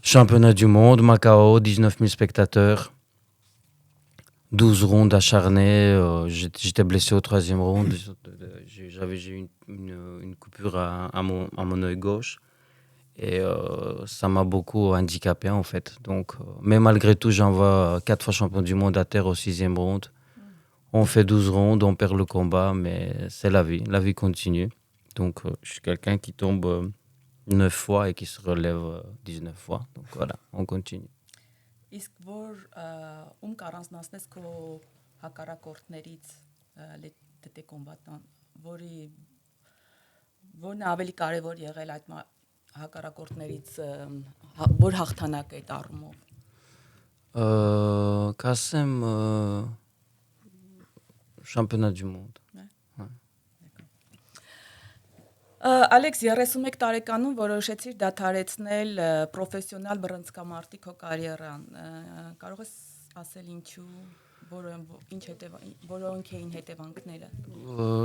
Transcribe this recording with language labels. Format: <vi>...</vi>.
<fr>Championnat du monde, Macao, 19 000 spectateurs. 12 rondes acharnées, j'étais blessé au 3e round, j'ai eu une coupure à mon œil gauche et ça m'a beaucoup handicapé en fait. Donc, mais malgré tout, j'envoie 4 fois champion du monde à terre au 6e round. On fait 12 rondes, on perd le combat, mais c'est la vie continue. Donc je suis quelqu'un qui tombe 9 fois et qui se relève 19 fois. Donc voilà, on continue.</fr> <hy>Իսկ որ կառանձնացնես քո հակառակորդներից դե կոմբատան, որն է ավելի կարևոր եղել այդ հակառակորդներից, որ հաղթանակ է դառնում։ Կասեմ</hy> <fr>championnat du monde.</fr> <hy>Ալեքս 31 տարեկանում որոշեցիր դադարեցնել պրոֆեսիոնալ բռնցքամարտի քո կարիերան։ Կարող ես ասել ինչու, որոնք էին հետևանքները։</hy>